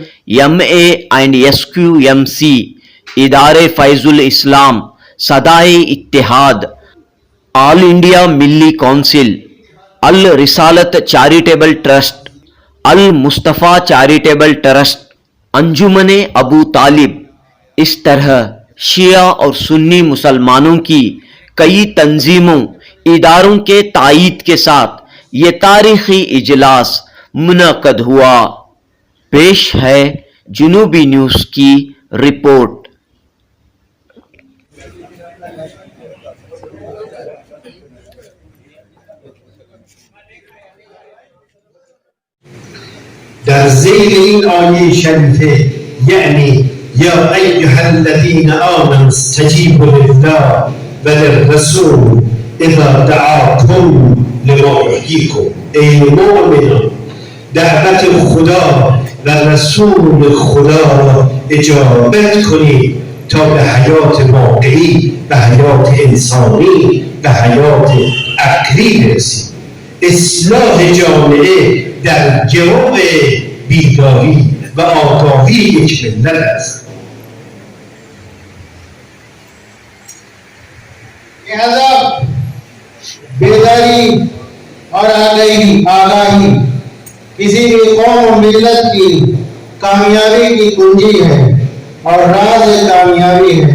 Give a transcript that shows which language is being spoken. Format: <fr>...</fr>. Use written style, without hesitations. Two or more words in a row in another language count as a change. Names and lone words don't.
<ur>MA&SQMC، ادارے فیض الاسلام، صدائے اتحاد، آل انڈیا ملی کونسل، الرسالت چیریٹیبل ٹرسٹ، المصطفیٰ چیریٹیبل ٹرسٹ، انجمن ابو طالب، اس طرح شیعہ اور سنی مسلمانوں کی کئی تنظیموں، اداروں کے تائید کے ساتھ یہ تاریخی اجلاس منعقد ہوا۔ پیش ہے جنوبی نیوز کی رپورٹ۔</ur> <fa>در زیر این آیه شریفه یعنی</fa> <ar>یا ایها الذین آمنوا استجیبوا لله و للرسول اذا دعاکم لما یحییکم،</ar> <fa>ای مؤمنان دعوت خدا و رسول خدا را اجابت کنید تا به حیات واقعی، به حیات انسانی، به حیات عقلی برسید. اصلاح جامعه در گرو بیداری و آگاهی یک ملت است.</fa> <ur>لہذا بیداری اور آگاہی کسی بھی قوم و ملت کی کامیابی کی کنجی ہے اور راز کامیابی ہے۔</ur>